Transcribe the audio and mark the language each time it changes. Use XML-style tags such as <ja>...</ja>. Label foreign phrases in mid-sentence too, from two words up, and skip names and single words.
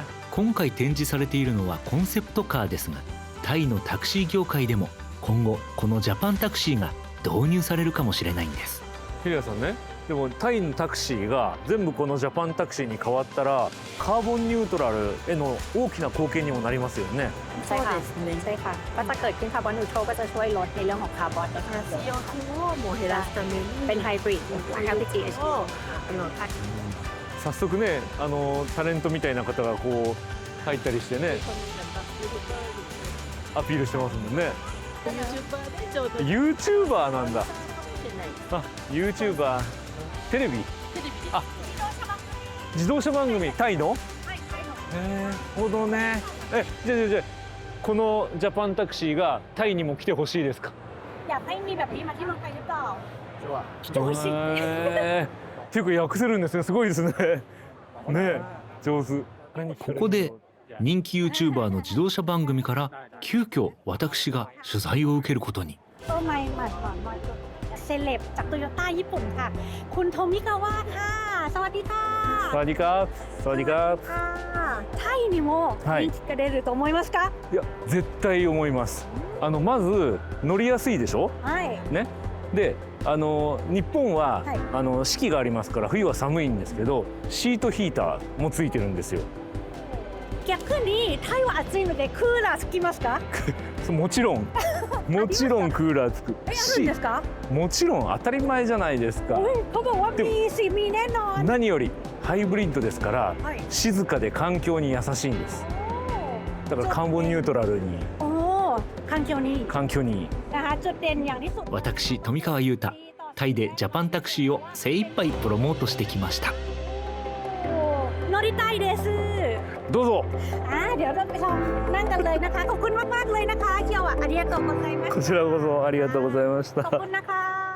<ja>今回展示されているのはコンセプトカーですが、タイのタクシー業界でも今後このジャパンタクシーが導入されるかもしれないんです。ヒリアさんね、でもタイのタクシーが全部このジャパンタクシーに変わったらカーボンニュートラルへの大きな貢献にもなりますよね。</ja> <th>ใช่ค่ะใช่ค่ะก็จะเกิดขึ้น</th> <en>carbon neutral</en> <th>ก็จะช่วยลดในเรื่องของคาร์บอนได้มากเลยเป็นไฮบริด LPG</th> <ja>早速ね、タレントみたいな方がこう入ったりしてね、アピールしてますもんね。YouTuber なんだ。あ、YouTuber、テレビ。あ、自動車番組、タイの。ほどね。じゃあこのジャパンタクシーがタイにも来てほしいですか。</ja> <th>อยากให้มีแบบนี้มาที่เมืองไทยหรือเปล่า</th> <ja>来てほしいっていうか訳せるんですね。すごいですね。ね、上手。ここで人気 YouTuber の自動車番組から急遽私が取材を受けることに。</ja> <th>เซเลบจากโตโยต้าญี่ปุ่นค่ะ คุณโทมิกาวะค่ะ สวัสดีค่ะ สวัสดีครับ。สวัสดีครับ。</th> <ja>タイにも人気が出ると思いますか。いや、絶対思います。まず乗りやすいでしょ。はい。ね。で、日本は、四季がありますから冬は寒いんですけど、シートヒーターもついてるんですよ。逆にタイは暑いのでクーラーつきますか。もちろんクーラーつくし、もちろん当たり前じゃないですか。</ja> <th>เขาบอกว่ามีสิมีแน่นอน。</th> <ja>何よりハイブリッドですから、静かで環境に優しいんです。だからカーボンニュートラルに。環境にいい。私富川悠太、タイでジャパンタクシーを精一杯プロモートしてきました。乗りたいです。どうぞ。</ja> <th>เดี๋ยวเราไปลองนั่งกันเลยนะคะขอบคุณมากๆเลยนะคะเคียวอ่ะ</th> <ja>ありがとうございました。こちらこそありがとうございました。</ja> <th>ขอบคุณนะคะ</th>